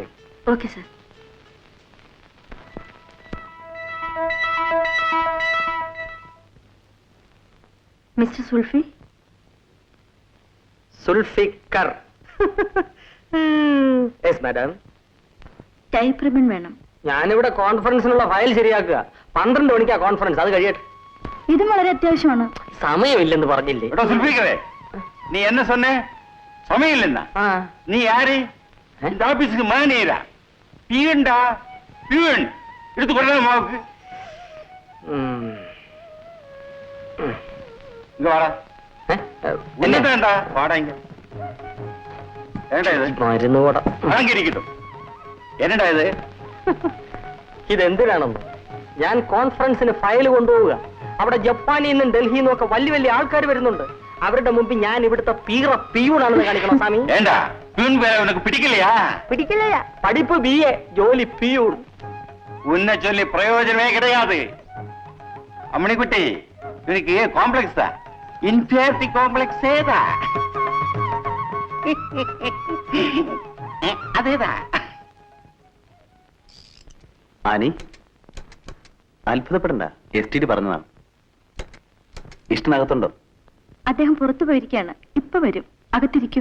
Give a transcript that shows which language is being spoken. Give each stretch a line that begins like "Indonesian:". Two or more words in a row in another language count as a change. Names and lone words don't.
English: okay sir.
Malayalam: മിസ്റ്റർ സുൽഫി, സുൽഫിക്കർ.
English: yes madam. type ribbon
Malayalam: വേണം. ഞാനിവിടെ കോൺഫറൻസിനുള്ള ഫയൽ ശരിയാക്കുക. 12 മണിക്കാ കോൺഫറൻസ്, അത് കഴിയട്ടെ. ഇതും വളരെ അത്യാവശ്യമാണ്. സമയമില്ലെന്ന് പറഞ്ഞില്ലേ?
Tamil: சுல்பிக்கிறே நீ என்ன சொன்ன சமயம் இல்லைன்னா ആ. நீ யாரு இந்த ஆபீஸுக்கு மேனேஜரா பியூன்டா பியூன் எடுத்து கொடுறா மாவுக்கு ഉം. இங்க வாடா ഏ? என்ன வேண்டா வாடா இங்க ஏண்டா இது
Malayalam: മരുന്ന് കൂട.
Tamil: வாங்கி இருக்கட்டும் என்னடா இது
Malayalam: ഇതെന്തിനാണെന്ന്? ഞാൻ കോൺഫറൻസിന് ഫയൽ കൊണ്ടുപോവുക. അവിടെ ജപ്പാനിൽ നിന്നും ഡൽഹിയിൽ നിന്നും ഒക്കെ വലിയ വലിയ ആൾക്കാർ വരുന്നുണ്ട്. അവരുടെ മുമ്പിൽ ഞാൻ ഇവിടുത്തെ പിയൂണാണെന്ന് കാണിക്കണം സ്വാമി.
Tamil: ஏண்டா பியூன் வேலை உனக்கு பிடிக்கலையா?
Malayalam: പിടിക്കില്ല. പഠിപ്പ് BA, ജോലി പിയൂൺ.
Tamil: உன்னை சொல்லி பிரயோஜனமே கிடையாது. அம்மணிக்குட்டி இவனுக்கு காம்ப்ளெக்ஸ் தான்,
English: inferiority complex
Tamil: தான். அதேதான்.
Malayalam: ആനി, അത്ഭുതപ്പെടണ്ട. STD പറഞ്ഞതാണ്. ഇഷ്ടനകത്തുണ്ടോ? അദ്ദേഹം പുറത്തു പോയിരിക്കുകയാണ്. ഇപ്പൊ വരും. അകത്തിരിക്കൂ.